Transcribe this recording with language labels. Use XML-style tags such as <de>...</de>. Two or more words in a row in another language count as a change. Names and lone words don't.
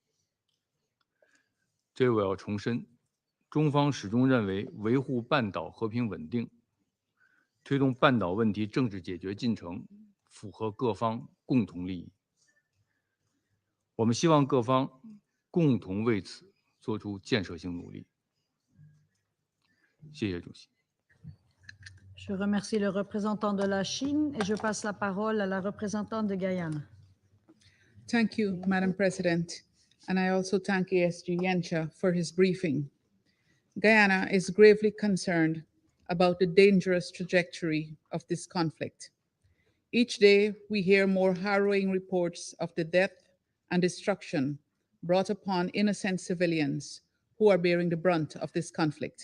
<zh>这我要重申，中方始终认为维护半岛和平稳定，推动半岛问题政治解决进程符合各方共同利益。我们希望各方共同为此做出建设性努力。谢谢主席。</zh> <fr>Je remercie le représentant de la Chine et je passe la parole à la représentante de Guyane.</fr> <en>Thank you, Madam President. And I also thank ASG Yencha for his briefing. Guyana is gravely concerned about the dangerous trajectory of this conflict. Each day, we hear more harrowing reports of the death and destruction brought upon innocent civilians who are bearing the brunt of this conflict.</en>